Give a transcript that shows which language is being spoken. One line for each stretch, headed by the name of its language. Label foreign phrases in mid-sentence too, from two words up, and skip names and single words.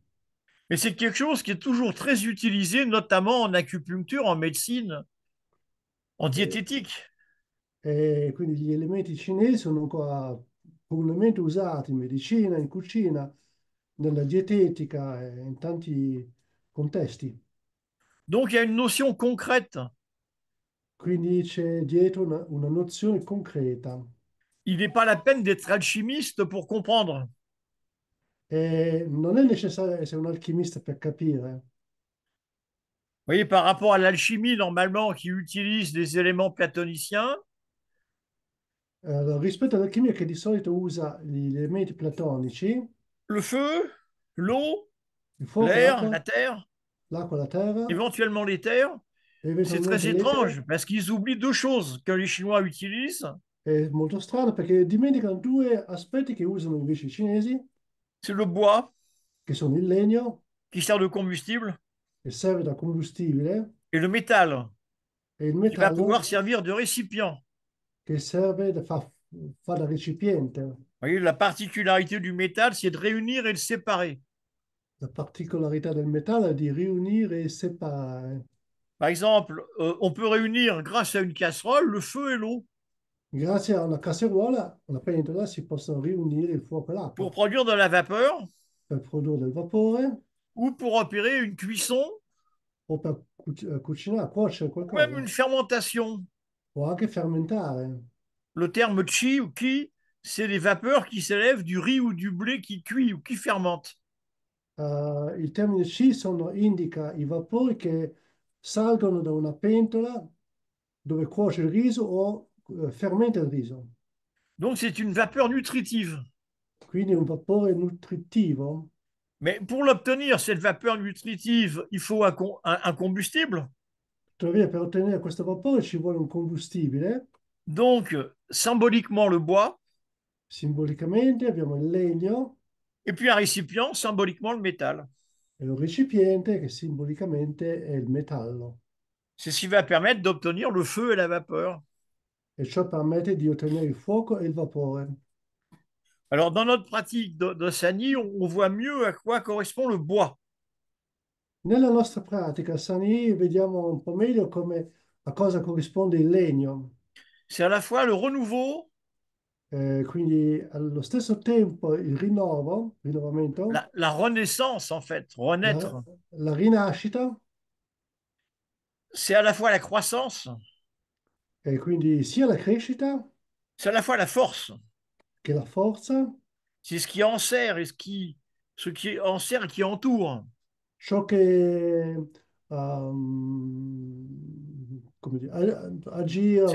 French: Mais c'est quelque chose qui est toujours très utilisé, notamment en acupuncture, en médecine, en
Italian: E,
French: diététique.
Italian: e quindi gli elementi cinesi sono ancora comunemente usati in medicina, in cucina, nella dietetica e in tanti contesti.
French: Donc il y a une notion concrète
Italian: Quindi c'è dietro una nozione concreta.
French: Il n'est pas la peine d'être alchimiste pour comprendre.
Italian: E non è necessario essere un alchimista per capire.
French: Vous voyez, par rapport à l'alchimie, normalement, qui utilise des éléments platoniciens,
Italian: Rispetto all'alchimia che di solito usa gli elementi platonici,
French: le feu, l'eau,
Italian: il fuoco,
French: l'air, la
Italian: l'acqua,
French: terre,
Italian: l'acqua, la terra,
French: éventuellement l'éther,
Italian: e
French: c'est très
Italian: eventualmente l'etere,
French: étrange parce qu'ils oublient deux choses que les Chinois utilisent.
Italian: è molto strano perché dimenticano due aspetti che usano invece i cinesi,
French: C'est le bois,
Italian: che sono il legno,
French: qui sert de combustible,
Italian: che serve da combustibile,
French: et le métal,
Italian: e il
French: qui va pouvoir
Italian: metallo,
French: servir de récipient.
Italian: che serve fa da recipiente.
French: Vous voyez, la particularité du métal, c'est de réunir et de séparer.
Italian: La particolarità del metallo è di riunire e separare.
French: Par exemple, on peut réunir, grâce à une casserole, le feu et l'eau
Italian: Grazie a una casseruola, una pentola, si possono riunire il fuoco e
French: pour
Italian: l'acqua
French: produire de la vapeur
Italian: per produrre del vapore
French: ou pour opérer une cuisson
Italian: o per cucinare, cuocere
French: ou même
Italian: qualcosa
French: une fermentation.
Italian: o anche fermentare.
French: Le terme chi ou ki, c'est les vapeurs qui s'élèvent du riz ou du blé qui cuit ou qui fermente.
Italian: Il termine ci indica i vapori che salgono da una pentola dove cuoce il riso o fermenta il riso.
French: Donc c'est une vapeur nutritive.
Italian: Quindi un vapore nutritivo.
French: Mais pour l'obtenir, cette vapeur nutritive, il faut un combustible.
Italian: Tuttavia, per ottenere questo vapore ci vuole un combustibile.
French: Donc, symboliquement, le bois,
Italian: Simbolicamente abbiamo il legno
French: et puis un récipient, symboliquement, le métal.
Italian: e un recipiente che simbolicamente è il metallo.
French: C'est ce qui va permettre d'obtenir le feu et la vapeur.
Italian: E ciò permette di ottenere il fuoco e il vapore.
French: Alors, dans notre pratique de Sani, on voit mieux à quoi correspond le bois.
Italian: Nella nostra pratica, Sani, vediamo un po' meglio come a cosa corrisponde il legno.
French: C'est à la fois le renouveau,
Italian: Quindi allo stesso tempo il rinnovamento,
French: la renaissance, en fait,
Italian: la,
French: renaître.
Italian: la rinascita,
French: C'est à la fois la croissance,
Italian: e quindi sia la crescita
French: c'est à la fois la force.
Italian: che la forza,
French: C'est ce qui enserre et ce qui enserre et qui entoure.
Italian: ciò che come dire, agire,